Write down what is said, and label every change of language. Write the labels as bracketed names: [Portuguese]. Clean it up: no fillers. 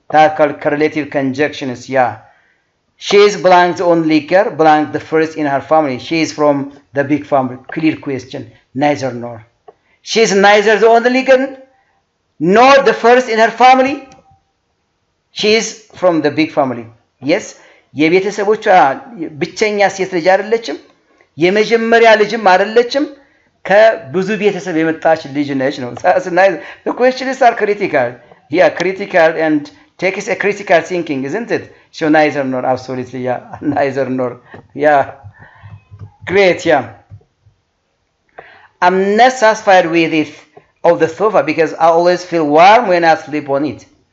[English] That called correlative conjunctions, yeah. She is blank the only girl, blank the first in her family. She is from the big family. Clear question. Neither nor. She is neither the only girl, nor the first in her family. She is from the big family. Yes. [Amharic] የቤተሰቦቿ ብቸኛ ሴት ልጅ አይደለችም። የመጀመሪያ ልጅም አይደለችም። ከብዙ ቤተሰብ የመጣች ልጅ ነች ነው። [English] The questions are critical. Yeah, critical and takes a critical thinking, isn't it? So neither nor, absolutely, yeah. Neither nor. Yeah. Great, yeah. I'm not satisfied with it of the sofa because I always feel warm when I sleep on it.